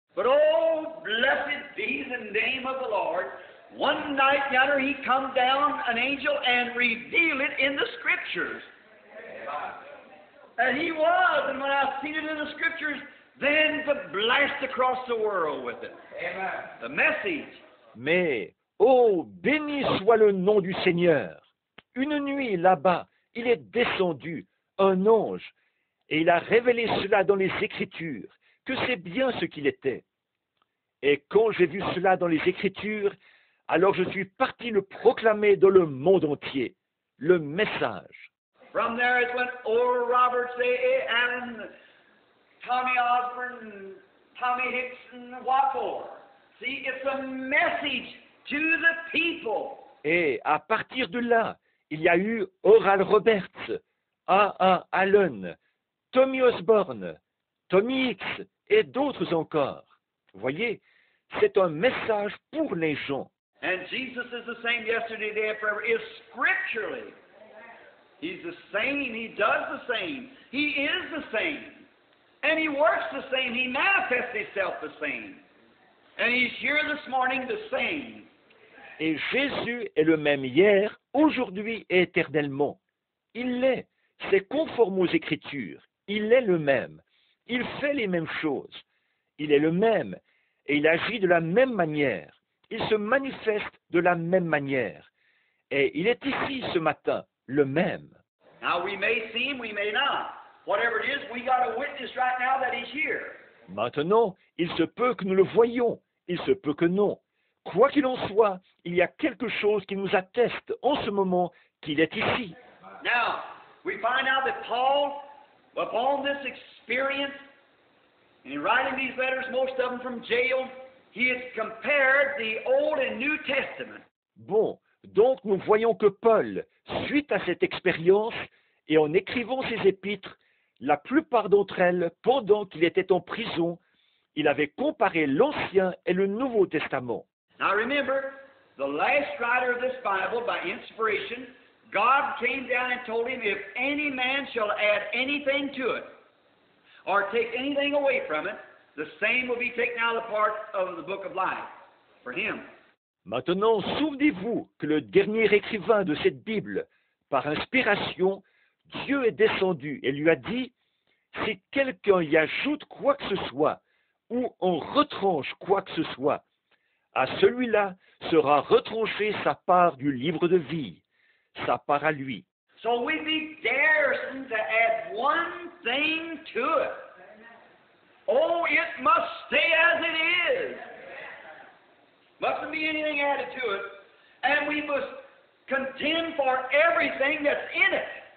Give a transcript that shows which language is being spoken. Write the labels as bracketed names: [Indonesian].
[English] But oh, blessed be the name of the Lord. One night yonder he come down, an angel, and revealed it in the Scriptures. And he was, and when I seen it in the Scriptures, then to blast across the world with it. Amen. The message. [French] Mais, oh, béni soit le nom du Seigneur. Une nuit, là-bas, il est descendu, un ange, et il a révélé cela dans les Écritures, que c'est bien ce qu'il était. Et quand j'ai vu cela dans les Écritures, alors je suis parti le proclamer dans le monde entier, le message. [English] From there it went Oral Roberts, A. Allen, Tommy Osborne, Tommy Hickson, what for? See, it's a message to the people. [French] Et à partir de là, il y a eu Oral Roberts, A. Allen, Tommy Osborne, Tommy Hicks et d'autres encore. Voyez, c'est un message pour les gens. [English] And Jesus is the same yesterday, today, and forever. Is scripturally. He's the same. He does the same. He is the same. And he works the same. He manifests himself the same. And he's here this morning the same. [French] Et Jésus est le même hier, aujourd'hui et éternellement. Il l'est. C'est conforme aux Écritures. Il est le même. Il fait les mêmes choses. Il est le même. Et il agit de la même manière. Il se manifeste de la même manière. Et il est ici ce matin, le même. [English] Now we may see him, we may not. Whatever it is, we got a witness right now that he's here. [French] Maintenant, il se peut que nous le voyions, il se peut que non. Quoi qu'il en soit, il y a quelque chose qui nous atteste en ce moment qu'il est ici. [English] Now, we find out that Paul, upon this experience, and in writing these letters, most of them from jail, he has compared the Old and New Testament. [French] Bon, donc nous voyons que Paul, suite à cette expérience, et en écrivant ses épîtres, la plupart d'entre elles, pendant qu'il était en prison, il avait comparé l'Ancien et le Nouveau Testament. [English] Now remember, the last writer of this Bible, by inspiration, God came down and told him, if any man shall add anything to it, or take anything away from it, the same will be taken out of the part of the book of life for him. [French] Maintenant, souvenez-vous que le dernier écrivain de cette Bible, par inspiration, Dieu est descendu et lui a dit, si quelqu'un y ajoute quoi que ce soit, ou en retranche quoi que ce soit, à celui-là sera retranchée sa part du livre de vie, sa part à lui. [English] So we be daring to add one thing to it. Oh, it must stay as it is. Mustn't be anything added to it. And we must contend for everything that's in it.